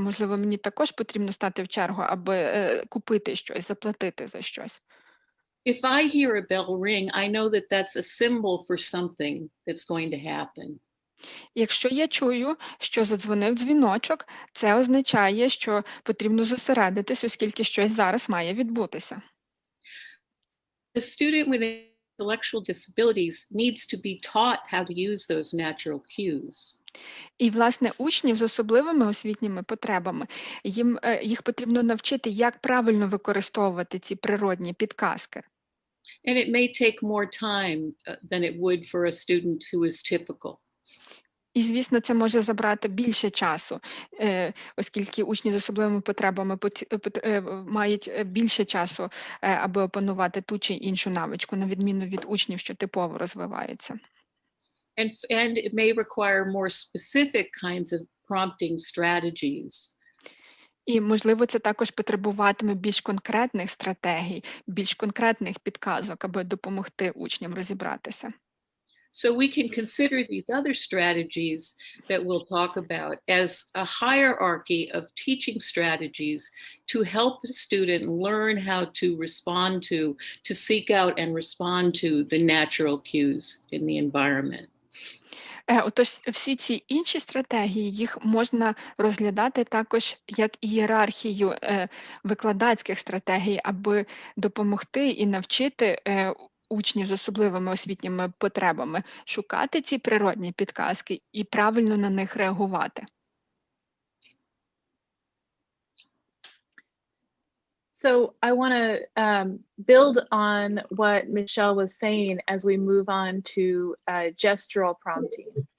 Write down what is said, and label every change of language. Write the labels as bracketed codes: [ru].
[uk] Можливо, мені також потрібно стати в чергу, аби купити щось, заплатити за щось. [en] If I hear a bell ring, I know that that's a symbol for something that's going to happen. [uk] Якщо я чую, що задзвонив дзвіночок, це означає, що потрібно зосередитись, оскільки щось зараз має відбутися. [en] A student with intellectual disabilities needs to be taught how to use those natural cues. [uk] І, власне, учнів з особливими освітніми потребами, їх потрібно навчити, як правильно використовувати ці природні підказки. [en] And it may take more time than it would for a student who is typical. [uk] І, звісно, це може забрати більше часу, оскільки учні з особливими потребами мають більше часу, аби опанувати ту чи іншу навичку, на відміну від учнів, що типово розвиваються. [en] And it may require more specific kinds of prompting strategies. [uk] І, можливо, це також потребуватиме більш конкретних стратегій, більш конкретних підказок, аби допомогти учням розібратися. [en] So we can consider these other strategies that we'll talk about as a hierarchy of teaching strategies to help the student learn how to respond to seek out and respond to the natural cues in the environment. [uk] Отож, всі ці інші стратегії, їх можна розглядати також як ієрархію викладацьких стратегій, аби допомогти і навчити учнів з особливими освітніми потребами шукати ці природні підказки і правильно на них реагувати. [en] So I want to build on what Michelle was saying as we move on to gestural prompting.